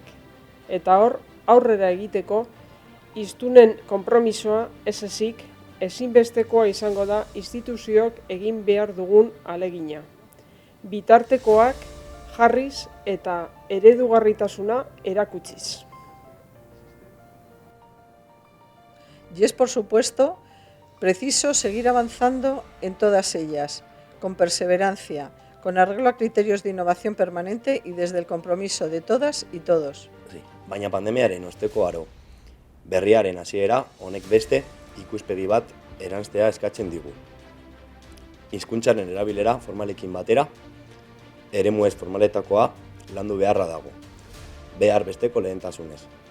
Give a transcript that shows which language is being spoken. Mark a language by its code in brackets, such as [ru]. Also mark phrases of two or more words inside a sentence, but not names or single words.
[eu] Eta hor, aurrera egiteko, hiztunen konpromisoa ez ezik, ezinbestekoa izango da instituzioak egin behar dugun alegina. Bitartekoak jarriz eta eredugarritasuna erakutsiz. [es] Y es, por supuesto, preciso seguir avanzando en todas ellas, con perseverancia, con arreglo a criterios de innovación permanente y desde el compromiso de todas y todos. Sí, [eu] baina pandemiaren osteko aro berriaren hasiera honek beste ikuspegi bat eranztea eskatzen digu. Hizkuntzaren erabilera formalekin batera, eremu ez formaletakoa landu beharra dago, behar besteko lehentasunez.